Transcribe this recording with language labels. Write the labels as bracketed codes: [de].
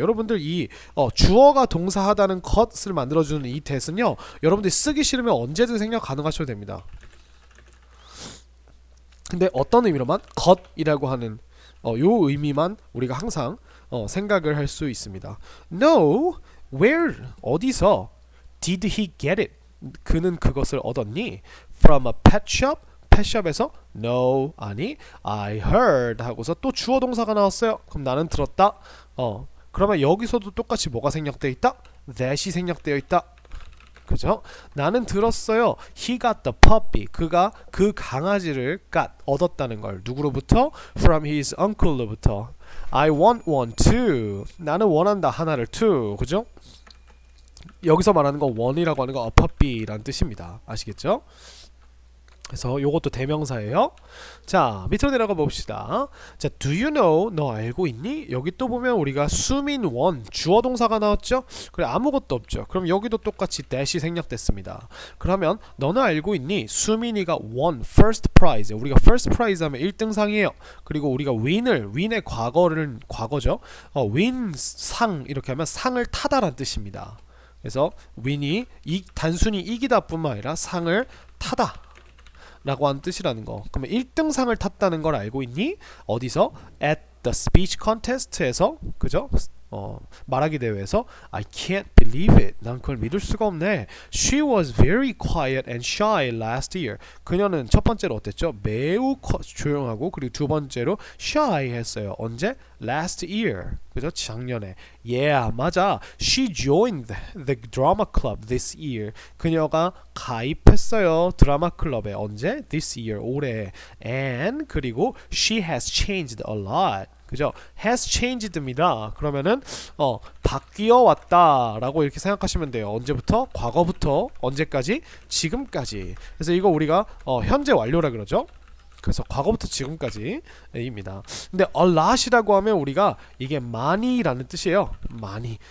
[ko] 여러분들 이 주어가 동사하다는 것을 만들어주는 이 that은요. 여러분들이 쓰기 싫으면 언제든 생략 가능하셔도 됩니다. 근데 어떤 의미로만 것이라고 하는 요 의미만 우리가 항상 생각을 할 수 있습니다. [en] No, where [ko] 어디서 [en] did he get it? [ko] 그는 그것을 얻었니? [en] From a pet shop? [ko] 펫숍에서? No, 아니. I heard 하고서 또 주어 동사가 나왔어요. 그럼 나는 들었다. 그러면 여기서도 똑같이 뭐가 생략되어 있다? that이 생략되어 있다. 그죠? 나는 들었어요. [en] He got the puppy. [ko] 그가 그 강아지를 얻었다는 걸. 누구로부터? [en] From his uncle로부터. I want one too. [ko] 나는 원한다. [en] 하나를 too. 그죠? [ko] 여기서 말하는 거 one이라고 하는 거 a puppy라는 뜻입니다. 아시겠죠? 그래서 요것도 대명사예요. 자, 밑으로 내려가 봅시다. 자, [en] do you know? [ko] 너 알고 있니? 여기 또 보면 우리가 수민 원 주어 동사가 나왔죠? 그래 아무것도 없죠. 그럼 여기도 똑같이 that이 생략됐습니다. 그러면 너는 알고 있니? [en] 수민이가 won first prize. [ko] 우리가 first prize 하면 1등상이에요. 그리고 우리가 win의 과거죠. win 상 이렇게 하면 상을 타다란 뜻입니다. 그래서 win이 단순히 이기다 뿐만 아니라 상을 타다 라고 하는 뜻이라는 거. 그러면 1등상을 탔다는 걸 알고 있니? 어디서? [en] At the speech contest에서 그죠? [ko] 말하기 대회에서 [en] I can't believe it. [ko] 난 그걸 믿을 수가 없네. [en] She was very quiet and shy last year. [ko] 그녀는 첫 번째로 어땠죠? 매우 조용하고 그리고 두 번째로 shy 했어요. 언제? [en] Last year. [ko] 그죠? 작년에. Yeah, 맞아. [en] She joined the drama club this year. [ko] 그녀가 가입했어요. 드라마 클럽에. 언제? [en] This year. [ko] 올해. [en] And [ko] 그리고 [en] she has changed a lot. [ko] 그죠? [en] has changed입니다. [ko] 그러면은 바뀌어 왔다라고 이렇게 생각하시면 돼요. 언제부터? 과거부터 언제까지? 지금까지. 그래서 이거 우리가 현재 완료라 그러죠. 그래서 과거부터 지금까지입니다. 근데 a lot이라고 하면 우리가 이게 많이라는 뜻이에요. 많이.